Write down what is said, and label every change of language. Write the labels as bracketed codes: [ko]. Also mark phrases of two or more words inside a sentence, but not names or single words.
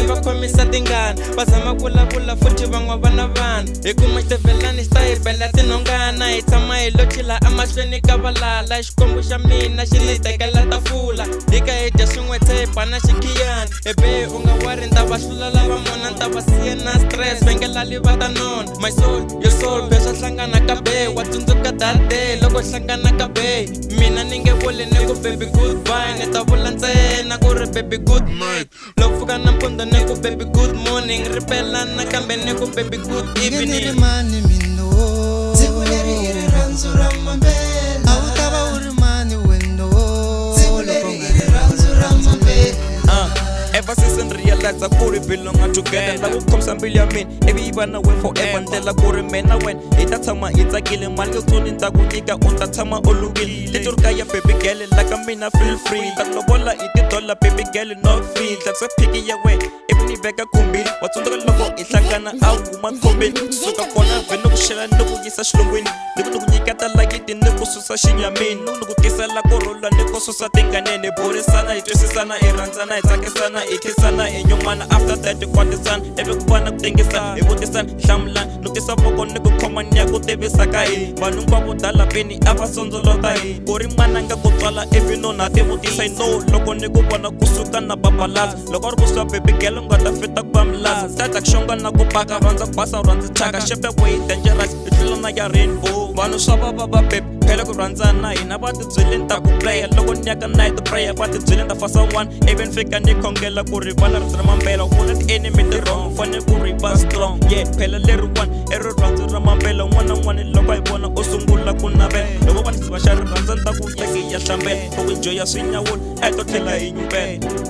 [ts] khomisa tingana va zama vulavula futhi van'wa vana vanhu hi kuma xitevelani xi ta hi bela tinhongana hi tshama hi lo chila emahlweni ka valala xikwembu xa mina xi ni tekela tafula hi ka hi dya swin'we hi bana xikhiyani ebe u nga wari ni ta va hlula lava mona ni ta va siya na stress vengelali va ta nona [en] my soul your soul [ts] beswa hlangana ka be wa tsundzuka [en] that day [ts] loko hlangana ka be mina ni nge vuli ni ku [en] baby goodbye [ts] ni ta vula ntsena ku ri [en] baby good night [ts] loko pfuka nampundzu ni ku [en] baby good morning [ts] ripelana kambe ni ku [en] baby good evening [ts] mani mino siku leri i rirhandzu ra mambela a wu ta va u ri mani weno siku leri i rirhandzu ra mambela [en] Ever since I realized I could belong together [ts] la ku khomisa mbilu ya mina ivi yi va na wena forever ndlela ku ri mina wena hi ta tshama hi tsakile mali yo tsoni ni ta ku nyika u ta tshama u lunghile leti ri kaya [en] baby girl [ts] la ka mina [en] feel free [ts] ta lovola hi $10 [en] baby girl no fee [ts] tlakisa phiki ya wena ivi ni veka khumbini wa tsundzuka loko hi hlangana a wu huma khombeni kusuka kona vhene ku xela ni ku yisa xilungwini ni ku nyiketa lagiti ni ku susa xinyamini ni ku tisela kurhula ni ku susa tinganeni hi burisana hi twisisana hi rhandzana hi tsakisana hi khisana hi nyumana [en] after that [ts] hi kwatisana ivi ku va na ku tengisa hi vutisana hlamulana ni tisa voko ni ku khoma ni ya ku tivisa ka hina vanhu hinkwavo dalapeni a va sondzolota hina ku ri n'wananga ku tswala ivi nona ti vutisa hi no loko ni ku vona kusuka na papalasa loko ri kusuka baby girl u nga ta fita ku va milasa tata ku xonga na ku paka rhandza ku basa u rhandza thyaka shepe [en] way dangerous [ts] hi tlhelo na ya rainbow vanhu swa vava va baby phela ku rhandzana hina va tibyele ni ta ku playa loko ni yaka [en] night prayer [ts] va tibyele ni ta fasa one even fika ni khongela ku ri vana ri ra mambela u vona ti-enemy ti wrong fane ku ri va [en] strong yeah [ts] phela leri one i rirhandzu ra mambela un'wana na un'wana loko hi vona u sungula ku navela loko va ni va xa rirhandza ni ta ku yeke ya hlambela loko enjoya swinyawula a hi to tlhela hi nyuvela